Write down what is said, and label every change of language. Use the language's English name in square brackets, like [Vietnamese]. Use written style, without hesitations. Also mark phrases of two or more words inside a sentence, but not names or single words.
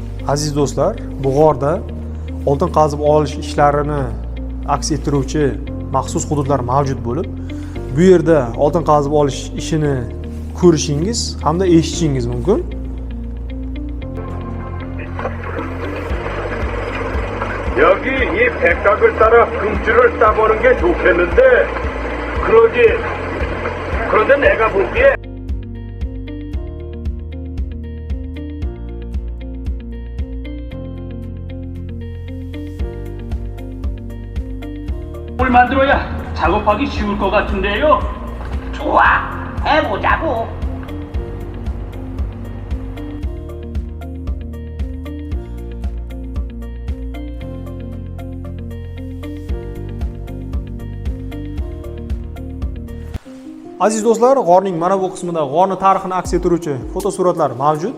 [Uzbek] Aziz do'stlar, bu g'orda oltin qazib olish ishlarini aks ettiruvchi maxsus hududlar mavjud bo'lib, bu yerda oltin qazib olish ishini ko'rishingiz hamda eshitishingiz mumkin. [Korean] 여기 이 백각을 따라 금줄을 따보는 게 좋겠는데 그런데 내가 보기에 뭘 만들어야 작업하기 쉬울 것 같은데요. 좋아, 해보자고. [Uzbek] Aziz do'stlar, g'orning mana bu qismida g'orning tarixini aks ettiruvchi fotosuratlar mavjud.